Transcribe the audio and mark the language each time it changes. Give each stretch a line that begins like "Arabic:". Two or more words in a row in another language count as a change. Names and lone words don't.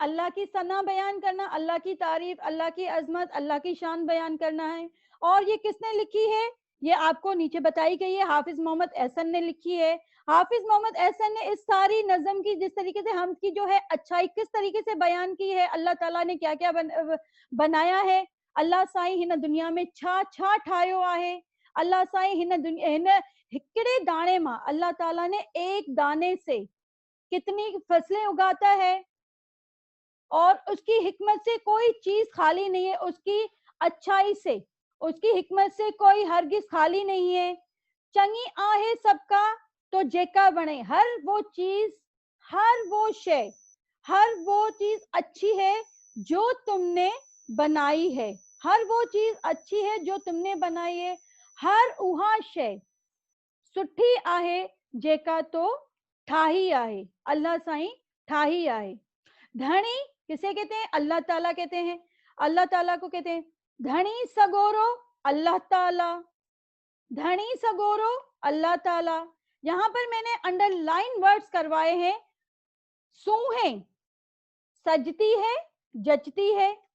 Urdu: اللہ کی ثنا بیان کرنا، اللہ کی تعریف، اللہ کی عظمت، اللہ کی شان بیان کرنا ہے. اور یہ کس نے لکھی ہے? یہ آپ کو نیچے بتائی گئی ہے، حافظ محمد احسن نے لکھی ہے. حافظ محمد احسن نے اس ساری نظم کی، جس طریقے سے ہم کی جو ہے اچھائی کس طریقے سے بیان کی ہے، اللہ تعالیٰ نے کیا کیا بنایا ہے.
Sindhi: अल्लाह साईं हिन दुनिया में छा छा ठाहियो आहे। अल्लाह साईं हिन हिकिड़े दाणे मां
Urdu: اللہ تعالیٰ نے ایک دانے سے کتنی فصلیں اگاتا ہے، اور اس کی حکمت سے کوئی چیز خالی نہیں ہے، اس کی اچھائی سے، اس کی حکمت سے کوئی ہرگز خالی نہیں ہے.
Sindhi: चंगी आहे सबका तो जेका बने,
Urdu: ہر وہ چیز، ہر وہ شے، ہر وہ چیز اچھی ہے جو تم نے بنائی ہے، ہر وہ چیز اچھی ہے جو تم نے بنائی ہے.
Sindhi: हर उहा शय सुठी आहे जेका तो ठाही आहे, अल्लाह साईं ठाही आहे।
Urdu: دھنی کسے کہتے ہیں؟ اللہ تعالیٰ کہتے ہیں. اللہ تعالیٰ کو کہتے ہیں
Sindhi: धनी सगोरो
Urdu: अल्लाह ताला,
Sindhi: धनी सगोरो
Urdu: अल्लाह ताला। یہاں پر میں نے
English: underline words
Urdu: کروائے ہیں. सूहे سجتی ہے، جچتی ہے।